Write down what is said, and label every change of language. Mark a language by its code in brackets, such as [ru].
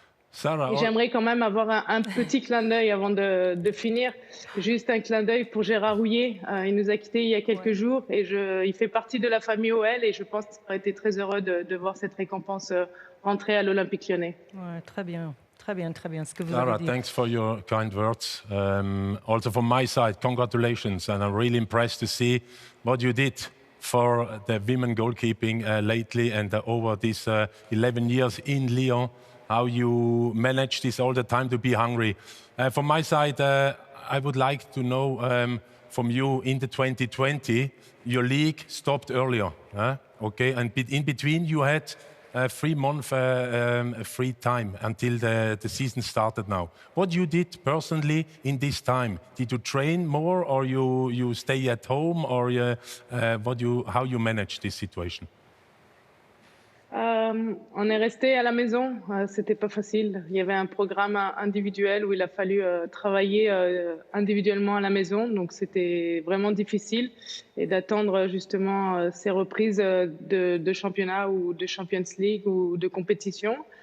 [fr] Sarah, j'aimerais quand même avoir un petit clin d'œil avant de finir. Juste un clin d'œil pour Gérard Rouillet. Il nous a quittés il y a quelques jours et il fait partie de la famille OL et je pense qu'il aurait été très heureux de voir cette récompense rentrer à l'Olympique Lyonnais. Ouais, très bien. Très bien, ce que vous [en] Sarah, [fr] avez dit. [en] thanks for your kind words. Also from my side, congratulations, and I'm really impressed to see what you did for the women goalkeeping lately and over these 11 years in Lyon, how you managed this all the time to be hungry. From my side, I would like to know from you in the 2020, your league stopped earlier, okay? And in between you had 3 months free time until the season started now. What you did personally in this time? Did you train more, or you stay at home, or how you manage this situation? [fr] On est resté à la maison, c'était pas facile. Il y avait un programme individuel où il a fallu travailler individuellement à la maison, donc c'était vraiment difficile. Et d'attendre justement ces reprises de championnat ou de Champions League ou de compétition.